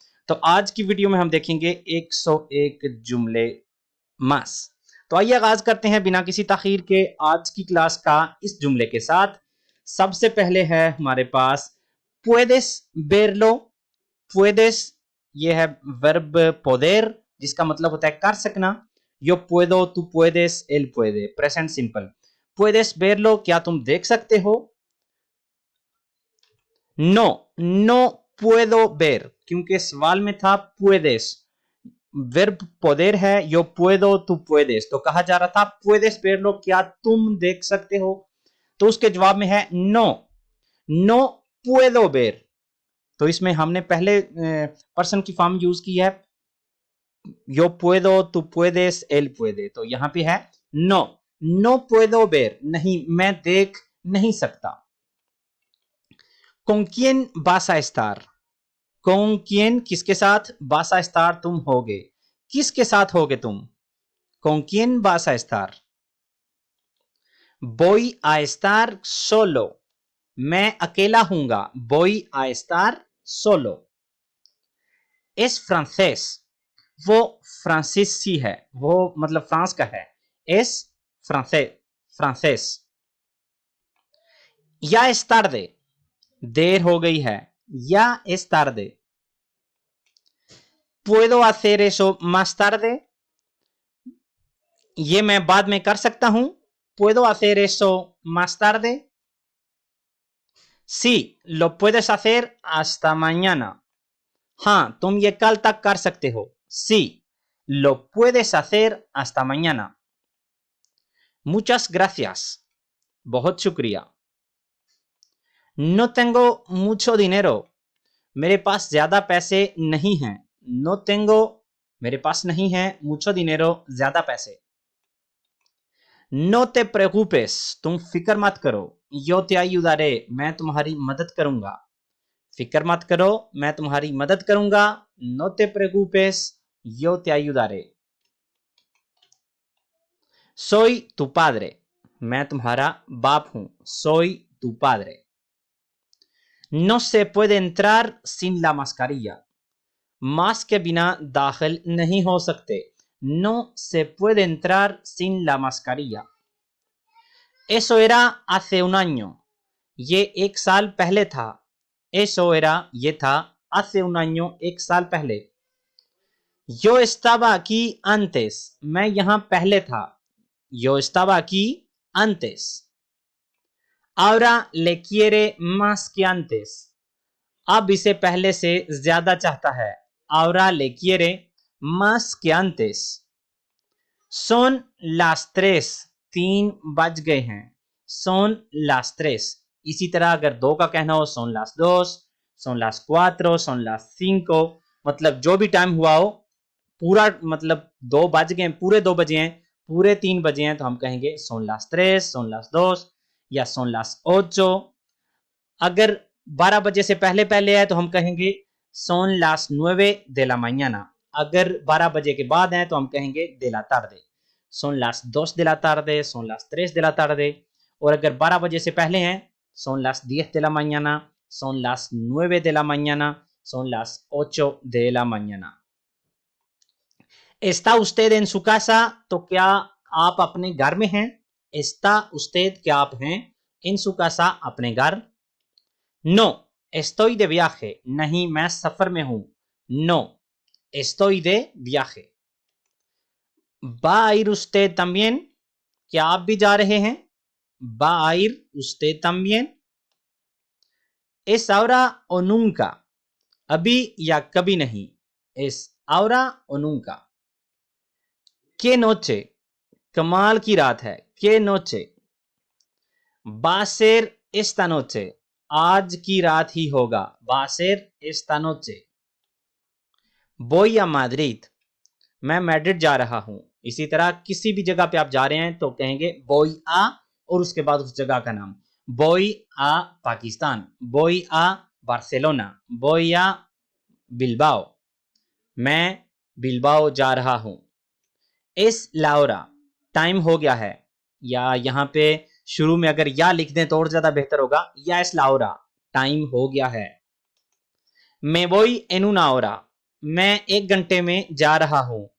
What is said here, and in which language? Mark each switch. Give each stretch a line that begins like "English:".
Hindi: तो आज की वीडियो में हम देखेंगे 101 जुमले मास। तो आइए आगाज करते हैं बिना किसी ताखीर के आज की क्लास का इस जुमले के साथ। सबसे पहले है हमारे पास
Spanish: puedes verlo। puedes
Hindi: ये है वर्ब poder, जिसका मतलब होता है कर सकना।
Spanish: yo puedo, tú puedes, él puede,
Hindi: present simple.
Spanish: puedes verlo,
Hindi: क्या तुम देख सकते हो?
Spanish: no, no puedo ver,
Hindi: क्योंकि सवाल में था puedes, वर्ब poder है,
Spanish: yo puedo, tú puedes,
Hindi: तो कहा जा रहा था
Spanish: puedes verlo,
Hindi: क्या तुम देख सकते हो? तो उसके जवाब में है
Spanish: no, no puedo ver।
Hindi: तो इसमें हमने पहले पर्सन की फॉर्म यूज की है,
Spanish: yo puedo, tú puedes, él puede।
Hindi: तो यहां पे है
Spanish: no, no puedo ver,
Hindi: नहीं मैं देख नहीं सकता।
Spanish: con quién vas a estar। con quién
Hindi: किसके साथ,
Spanish: vas a estar
Hindi: तुम होगे, किसके साथ होगे तुम।
Spanish: con quién vas a estar। voy a estar solo,
Hindi: मैं अकेला हूंगा,
Spanish: voy a estar solo। es francés,
Hindi: वो फ्रांसीसी है, वो मतलब फ्रांस का है।
Spanish: es फ्रांसेस।
Hindi: या
Spanish: es tarde,
Hindi: देर हो गई है, या es tarde।
Spanish: puedo hacer eso más tarde,
Hindi: ये मैं बाद में कर सकता हूं,
Spanish: puedo hacer eso más tarde। sí, lo puedes hacer hasta mañana,
Hindi: हाँ तुम ये कल तक कर सकते हो।
Spanish: sí, lo puedes hacer hasta mañana। muchas gracias,
Hindi: बहुत शुक्रिया।
Spanish: no tengo mucho dinero,
Hindi: मेरे पास ज्यादा पैसे नहीं हैं।
Spanish: no tengo
Hindi: मेरे पास नहीं है,
Spanish: mucho dinero
Hindi: ज्यादा पैसे।
Spanish: no te preocupes,
Hindi: तुम फिक्र मत करो।
Spanish: yo te ayudaré,
Hindi: मैं तुम्हारी मदद करूंगा। फिक्र मत करो, मैं तुम्हारी मदद करूंगा।
Spanish: no te preocupes, yo te ayudaré। soy tu padre,
Hindi: मैं तुम्हारा बाप हूं।
Spanish: soy tu padre। no se puede entrar sin la mascarilla,
Hindi: mask के बिना दाखिल नहीं हो सकते।
Spanish: no se puede entrar sin la mascarilla। eso era hace un año,
Hindi: ये एक साल पहले था।
Spanish: eso era
Hindi: ये था,
Spanish: hace un año
Hindi: एक साल पहले।
Spanish: yo estaba aquí antes,
Hindi: मैं यहां पहले था।
Spanish: yo estaba aquí antes। ahora le quiere más que antes,
Hindi: अब इसे पहले से ज्यादा चाहता है।
Spanish: ahora le quiere más que antes। Son las tres, 3
Hindi: बज गए हैं।
Spanish: Son las tres।
Hindi: इसी तरह अगर 2 का कहना हो
Spanish: son las dos, son las cuatro, son las cinco,
Hindi: मतलब जो भी टाइम हुआ हो, पूरा मतलब 2 बज गए, पूरे 2 बजे हैं, पूरे 3 बजे हैं, तो हम कहेंगे
Spanish: son las tres, son las dos
Hindi: या
Spanish: son las ocho।
Hindi: अगर 12 बजे से पहले पहले है तो हम कहेंगे
Spanish: son las nueve de la mañana।
Hindi: अगर 12 बजे के बाद है तो हम कहेंगे
Spanish: de la tarde। son las 2 de la tarde, son las 3 de la tarde।
Hindi: और अगर 12 बजे से पहले हैं
Spanish: son las 10 de la mañana, son las 9 de la mañana, son las 8 de la mañana। ¿Está usted en su casa?
Hindi: तो क्या आप अपने घर में हैं?
Spanish: ¿Está usted
Hindi: क्या आप हैं?
Spanish: En su casa
Hindi: अपने घर।
Spanish: No, estoy de viaje।
Hindi: नहीं, मैं सफर में हूं।
Spanish: No, estoy de viaje। ¿Va a ir usted también?
Hindi: क्या आप भी जा रहे हैं?
Spanish: ¿Va a ir usted también? ¿Es ahora o nunca?
Hindi: अभी या कभी नहीं।
Spanish: ¿Es ahora o nunca? ¿Qué noche?
Hindi: कमाल की रात है।
Spanish: ¿Qué noche? Va a ser esta noche।
Hindi: आज की रात ही होगा।
Spanish: Va a ser esta noche। Voy a Madrid।
Hindi: मैं मैड्रिड जा रहा हूं। इसी तरह किसी भी जगह पे आप जा रहे हैं तो कहेंगे
Spanish: voy a
Hindi: और उसके बाद उस जगह का नाम।
Spanish: voy a पाकिस्तान, voy a बार्सिलोना, voy a बिल्बाओ।
Hindi: मैं बिल्बाओ जा रहा हूं।
Spanish: es la hora,
Hindi: टाइम हो गया है। या यहां पे शुरू में अगर या लिख दें तो और ज्यादा बेहतर होगा। या
Spanish: es la hora,
Hindi: टाइम हो गया है।
Spanish: me voy en una hora,
Hindi: मैं 1 घंटे में जा रहा हूं।